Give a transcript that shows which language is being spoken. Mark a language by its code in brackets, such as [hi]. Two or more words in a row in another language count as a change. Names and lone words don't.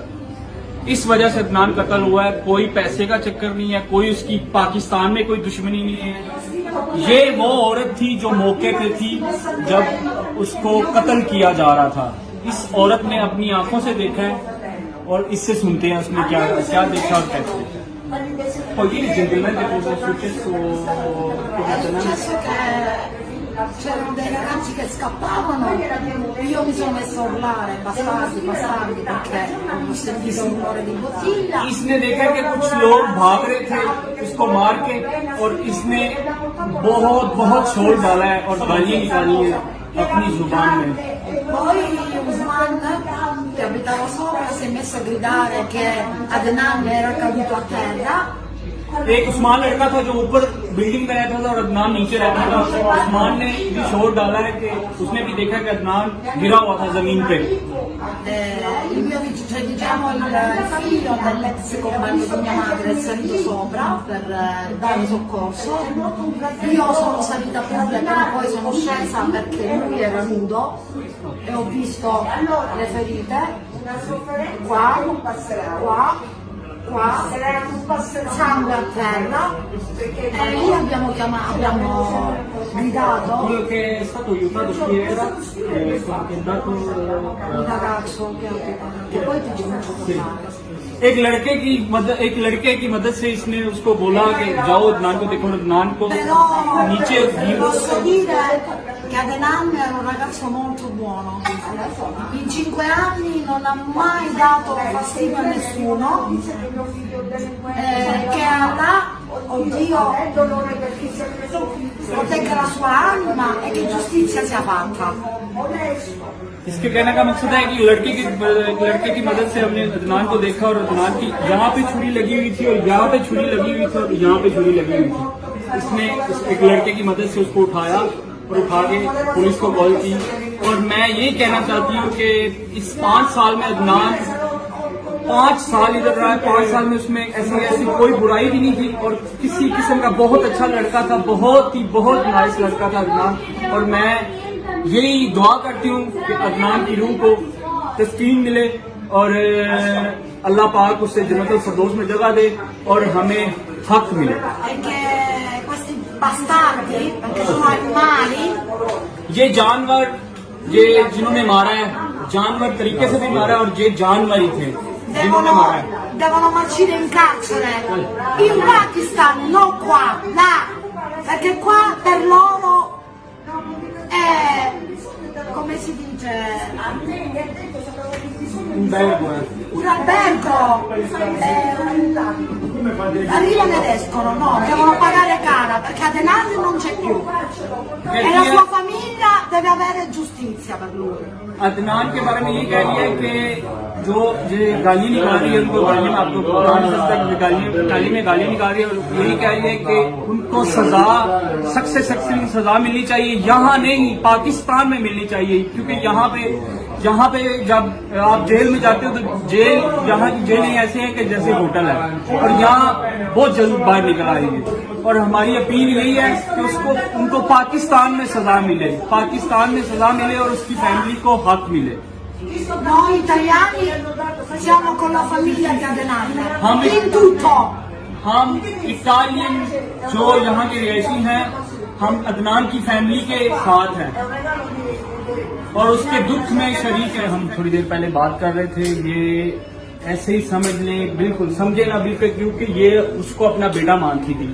[ur] اس وجہ سے عدنان قتل ہوا ہے. کوئی پیسے کا چکر نہیں ہے، کوئی اس کی پاکستان میں کوئی دشمنی نہیں ہے. یہ وہ عورت تھی جو موقع پہ تھی جب اس کو قتل کیا جا رہا تھا. اس عورت نے اپنی آنکھوں سے دیکھا ہے اور اس سے سنتے ہیں اس نے کیا دیکھا اور کیسے. [it] Poi gentilmente cosa è successo? È successo che c'erano dei ragazzi che scappavano, io mi sono messo a urlare, bastardi, perché ho sentito un rumore di bottiglia. [ur] اس نے دیکھا کہ کچھ لوگ بھاگ رہے تھے اس کو مار کے، اور اس نے بہت شور ڈالا ہے اور گالیاں نکالی ہیں اپنی زبان میں. [it] Poi Usman, che abitava sopra, si è messo a gridare che Adnan era caduto a terra. [ur] ایک عثمان لڑکا تھا جو اوپر بلڈنگ میں رہتا تھا اور عدنان نیچے رہتا تھا. عثمان نے بھی شور ڈالا ہے کہ اس نے بھی دیکھا کہ عدنان گرا ہوا تھا زمین پہ. [it] Il mio diciamo il figlio dell'ex compagno di mia madre è salito sopra per dare soccorso. Io sono salita pure, però poi sono scesa perché lui era nudo e ho visto le ferite qua, sangue a terra, e lì abbiamo gridato. Quello che è stato aiutato qui era dato Un ragazzo che poi ti ci faccio parlare. [ur] ایک لڑکے کی مدد سے اس نے اس کو بولا کہ جاؤ عدنان کو دیکھو. عدنان کو نیچے [it] posso dire che Adnan era un ragazzo molto buono. In 5 anni non ha mai dato fastidio a nessuno, che Allah, oddio, protegga la sua anima e che giustizia sia fatta. [ur] اس کے کہنے کا مقصد ہے کہ لڑکے کی مدد سے ہم نے عدنان کو دیکھا، اور عدنان کی یہاں پہ چھری لگی ہوئی تھی اور یہاں پہ چھری لگی ہوئی تھی اور یہاں پہ چھری لگی ہوئی تھی. اس نے ایک لڑکے کی مدد سے اس کو اٹھایا اور اٹھا کے پولیس کو کال کی. اور میں یہی کہنا چاہتی ہوں کہ اس 5 سال میں عدنان 5 سال ادھر رہا ہے. 5 سال میں اس میں ایسی کوئی برائی بھی نہیں تھی اور کسی قسم کا بہت اچھا لڑکا تھا. بہت نائس لڑکا تھا عدنان. اور میں یہی دعا کرتی ہوں کہ عدنان کی روح کو تسکین ملے اور اللہ پاک اس سے جنت الفردوس میں جگہ دے اور ہمیں حق ملے. [it] Questi bastardi, perché sono animali, [ur] یہ جانور، یہ جنہوں نے مارا ہے جانور طریقے سے بھی مارا ہے، اور یہ جانور ہی تھے جنہوں نے مارا ہے. [it] devono marcire in carcere in Pakistan, non qua, là, perché qua per loro è, come si dice, un albergo, arrivano ed escono, no, devono pagare caro. E la sua famiglia deve avere giustizia per lui. [ur] عدنان کے بارے میں یہ کہہ رہی ہے کہ جو گالی نکال رہی ہے ان کو گالی میں آپ کو گالی میں گالی نکال رہی ہے، اور یہی کہہ رہی ہے کہ ان کو سزا سخت سے سخت سزا ملنی چاہیے، یہاں نہیں پاکستان میں ملنی چاہیے. کیونکہ یہاں پہ جب آپ جیل میں جاتے ہو تو جیل، یہاں کی جیلیں ایسے ہیں کہ جیسے ہوٹل ہے، اور یہاں بہت جلد باہر نکل آئیں گے. اور ہماری اپیل یہی ہے کہ ان کو پاکستان میں سزا ملے، پاکستان میں سزا ملے اور اس کی فیملی کو حق ملے. [it] Noi italiani siamo con la famiglia di Adnan, in tutto. [ur] ہم اٹالین جو یہاں کے رہشی ہیں، ہم عدنان کی فیملی کے ساتھ ہیں اور اس کے دکھ میں شریک ہے. ہم تھوڑی دیر پہلے بات کر رہے تھے، یہ ایسے ہی سمجھ لیں، بالکل سمجھے نا بالکل، کیونکہ یہ اس کو اپنا بیٹا مانتی تھی.